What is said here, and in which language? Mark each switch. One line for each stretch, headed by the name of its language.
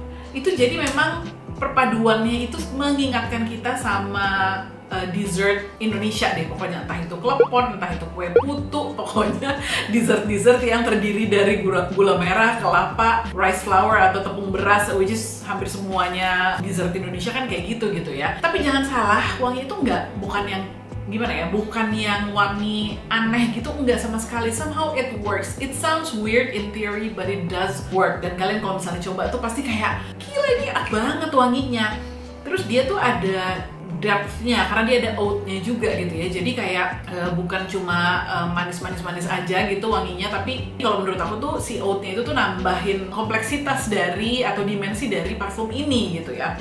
Indonesian: Itu jadi memang perpaduannya itu mengingatkan kita sama dessert Indonesia deh pokoknya, entah itu klepon, entah itu kue putu, pokoknya dessert yang terdiri dari gula merah, kelapa, rice flour atau tepung beras, which is hampir semuanya dessert Indonesia kan kayak gitu ya. Tapi jangan salah, wangi itu bukan yang gimana ya, bukan yang wangi aneh gitu, enggak sama sekali.
English: Somehow it works. It sounds weird in theory, but it does work.
Indonesian: Dan kalian kalau misalnya coba tuh pasti kayak, gila ini enak banget wanginya. Terus dia tuh ada depth-nya karena dia ada oat-nya juga gitu ya. Jadi kayak bukan cuma manis aja gitu wanginya, tapi kalau menurut aku tuh si oat-nya itu tuh nambahin kompleksitas dari atau dimensi dari parfum ini gitu ya.